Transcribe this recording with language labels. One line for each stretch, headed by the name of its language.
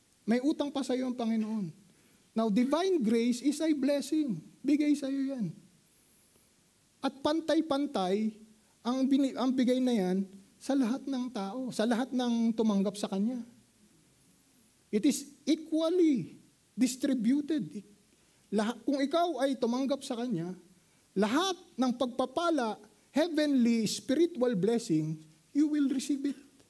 Filipino: May utang pa sa iyo ang Panginoon.
English: Now, divine grace is a blessing.
Filipino: Bigay sa iyo yan. At pantay-pantay ang bigay na yan sa lahat ng tao, sa lahat ng tumanggap sa Kanya.
English: It is equally distributed.
Filipino: Kung ikaw ay tumanggap sa Kanya, lahat ng pagpapala,
English: heavenly, spiritual blessing, you will receive it.